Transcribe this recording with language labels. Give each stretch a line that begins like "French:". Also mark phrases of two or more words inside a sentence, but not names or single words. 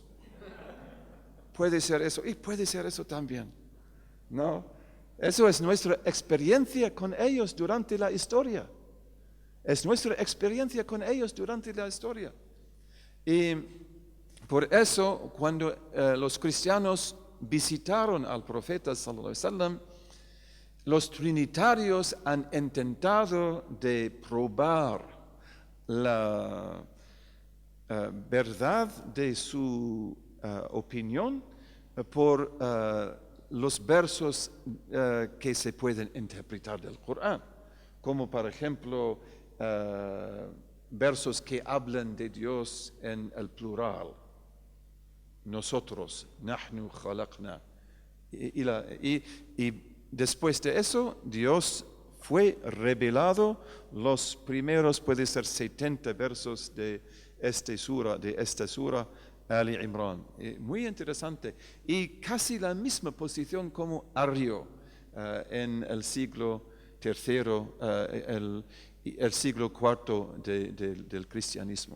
Spanish: Puede ser eso y puede ser eso también, ¿no? Eso es nuestra experiencia con ellos durante la historia. Es nuestra experiencia con ellos durante la historia. Y por eso, cuando los cristianos visitaron al profeta sallallahu
Arabic: عليه وسلم,
Spanish: los trinitarios han intentado de probar la verdad de su opinión por los versos que se pueden interpretar del Corán, como por ejemplo versos que hablan de Dios en el plural. Nosotros,
Arabic: نحن خلقنا.
Spanish: Y después de eso, Dios fue revelado los primeros, puede ser 70 versos de esta sura Ali Imran. Muy interesante. Y casi la misma posición como Arrio en el siglo III, el siglo IV del cristianismo.